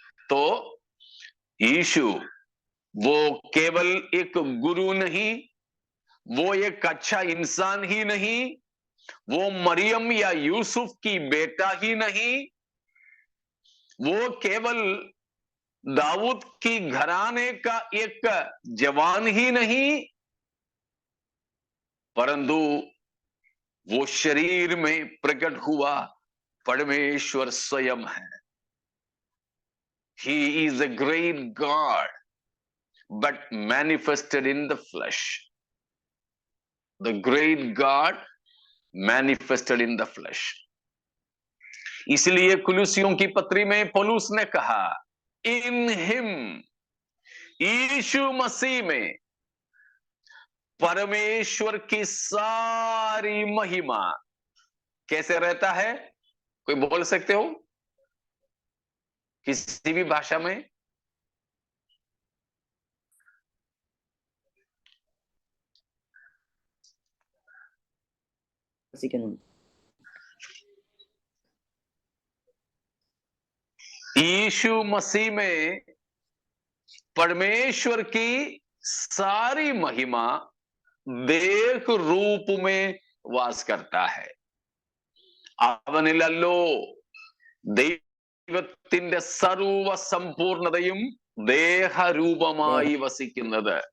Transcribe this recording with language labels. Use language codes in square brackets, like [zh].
[hi] तो यीशु वो केवल एक गुरु नहीं, वो एक अच्छा इंसान ही नहीं, वो मरियम या यूसुफ की बेटा ही नहीं, वो केवल दाऊद की घराने का एक जवान ही नहीं, परंतु वो शरीर में प्रकट हुआ परमेश्वर स्वयं है. [en] He is a great God, but manifested in the flesh. The great God manifested in the flesh. [hi] इसलिए कुलुसियों की पत्री में पौलुस ने कहा [en] in him, [hi] यीशु मसीह में परमेश्वर की सारी महिमा कैसे रहता है? कोई बोल सकते हो किसी भी भाषा में? यीशु मसीह में परमेश्वर की सारी महिमा देह रूप में वास करता है. [ml] അവനിലല്ലോ ദൈവത്തിന്റെ സർവ സമ്പൂർണതയും ദേഹരൂപമായി വസിക്കുന്നത്.